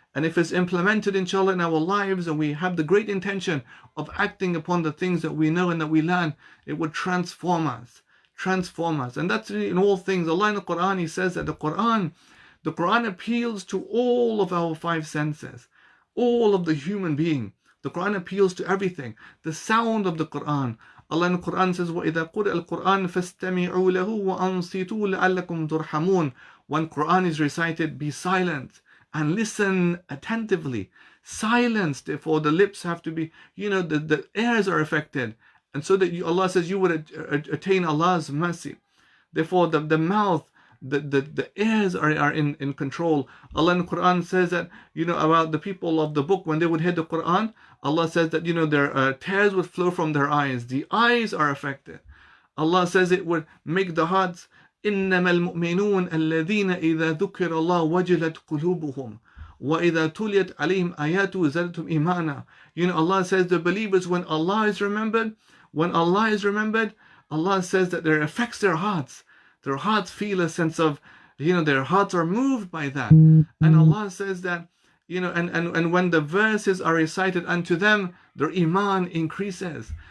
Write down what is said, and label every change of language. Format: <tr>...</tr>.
<en>And if it's implemented, inshallah, in our lives, and we have the great intention of acting upon the things that we know and that we learn, it would transform us. And that's really in all things. Allah in the Quran, He says that the Quran appeals to all of our five senses, all of the human being. The Quran appeals to everything. The sound of the Quran. Allah in the Quran says,</en> <ar>وَإِذَا قُرِئَ الْقُرْآنُ فَاسْتَمِعُوا لَهُ وَأَنصِتُوا لَعَلَّكُمْ تُرْحَمُونَ.</ar> <en>When Quran is recited, be silent and listen attentively. Silence, therefore the lips have to be, the ears are affected. And so that Allah says you would attain Allah's mercy. Therefore the mouth, the ears are in control. Allah in the Quran says that, about the people of the book, when they would hear the Quran, Allah says that, their tears would flow from their eyes. The eyes are affected. Allah says it would make the hearts,</en> <ar>إِنَّمَا الْمُؤْمِنُونَ الَّذِينَ إِذَا ذُكِرَ اللَّهُ وَجِلَتْ قُلُوبُهُمْ وَإِذَا تُلِيَتْ عَلَيْهِمْ آيَاتُهُ زَادَتْهُمْ إِيمَانًا.</ar> <en>Allah says the believers, when Allah is remembered, Allah says that there affects their hearts. Their hearts feel a sense of, their hearts are moved by that. And Allah says that, and when the verses are recited unto them, their iman increases.</en>